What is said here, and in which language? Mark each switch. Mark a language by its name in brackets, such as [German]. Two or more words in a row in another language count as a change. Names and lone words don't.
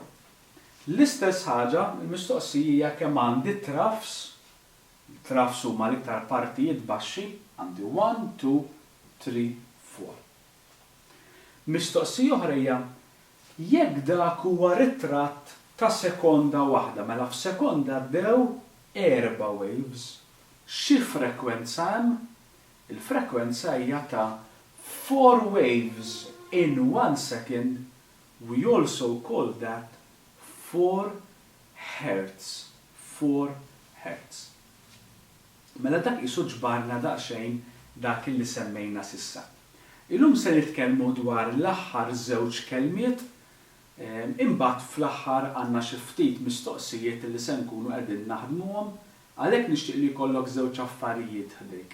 [Maltese] L-istess ħaġa, il-mistoqsija kemm għandi troughs, troughs huma l-iktar partijiet baxxi, għandi 1, 2, 3, 4. Mistoqsija oħra hija jekk dak huwa ritratt ta' sekonda waħda, mela f'sekonda ddew [English] 4 waves, [Maltese] xi frekwenza hemm? Il-frekwenza hija ta' [English] 4 waves in 1 second, we also call that 4 hertz. 4 hertz. [Maltese] Mela dak isu ġbarna daqsxejn dak li semmejna sissa. Illum se nitkellmu dwar l-aħħar żewġ kelmiet, imbagħad fl-aħħar għandna xi ftit mistoqsijiet li se nkunu qegħdin naħdmuhom, għalhekk nixtieq li jkollok żewġ affarijiet ħdejk.